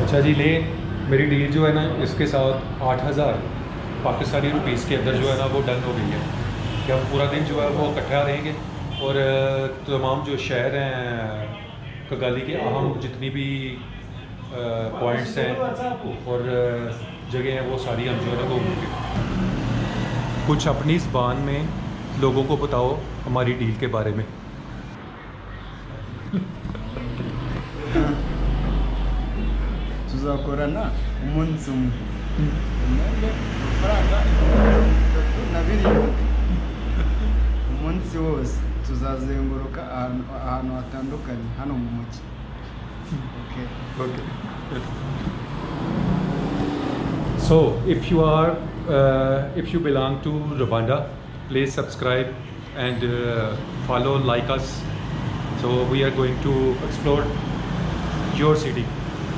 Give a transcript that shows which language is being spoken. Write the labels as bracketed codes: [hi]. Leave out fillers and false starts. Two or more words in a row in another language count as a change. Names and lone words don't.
[hi] अच्छा जी, ले मेरी डील जो है ना इसके साथ 8000 [en] Pakistani rupees [hi] के अंदर जो है ना वो डन हो गई है कि हम पूरा दिन जो है वो इकट्ठा रहेंगे और तमाम जो शहर हैं कगाली के अहम जितनी भी पॉइंट्स हैं और जगह हैं वो सारी हम जो है ना घूमेंगे। कुछ अपनी ज़बान में लोगों को बताओ हमारी डील के बारे में। [rw] tuzakorana umunsi umwe amafaranga 37 umunsi wose tuzazenguruka ahantu hatandukanye hano mu mujyi. [en] Okay. So if you belong to Rwanda, please subscribe and follow, like us. So we are going to explore your city.